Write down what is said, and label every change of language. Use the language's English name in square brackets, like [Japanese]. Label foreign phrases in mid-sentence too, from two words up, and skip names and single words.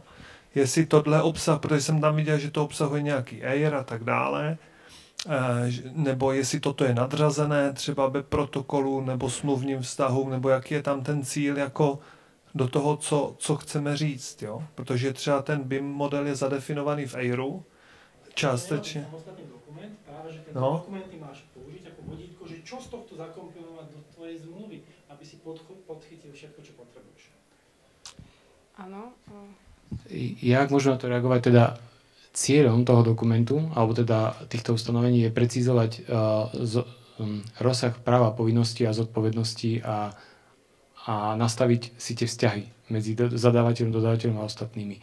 [Czech] Jestli tohle obsah, protože jsem tam viděl, že to obsahuje nějaký EIR a tak dále, nebo jestli toto je nadřazené třeba BEP protokolu nebo smluvním vztahu, nebo jaký je tam ten cíl jako do toho, co chceme říct, jo? Protože třeba ten BIM model je zadefinovaný v EIRu, částečně. [Slovak] Samostatný dokument, práve, že tento dokument ty máš použiť ako vodítko, že čo z tohto zakomponovať do tvojej zmluvy, aby si podchytil všetko, čo potrebuješ. Áno. Ja, ak môžem na to reagovať, teda cieľom toho dokumentu, alebo teda týchto ustanovení je precízovať rozsah práva, povinností a zodpovedností a nastaviť si tie vzťahy medzi zadávateľom, dodávateľom a ostatnými.